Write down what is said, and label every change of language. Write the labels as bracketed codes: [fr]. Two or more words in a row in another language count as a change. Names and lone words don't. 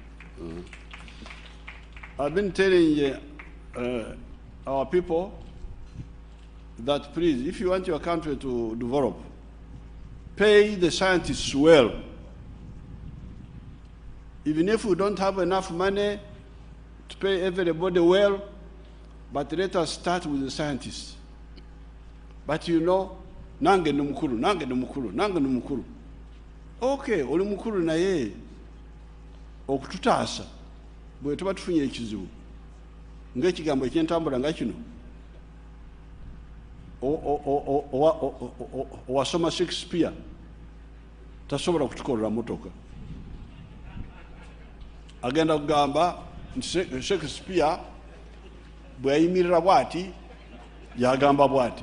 [en] I've been telling our people that please, if you want your country to develop, pay the scientists well. Even if we don't have enough money to pay everybody well, but let us start with the scientists. But you know, [lg] nange ni mukuru, nange ni mukuru, nange ni mukuru. Okay, oli mukuru na ye okututaasa bwe tuba tufunye ekizibu ng'ekigambo ekyentambula nga kino owasoma Shakespeare tasobola kutukolera motoka agenda kugamba nti Shakespeare bwe yayimirira bw'ati yagamba bw'ati.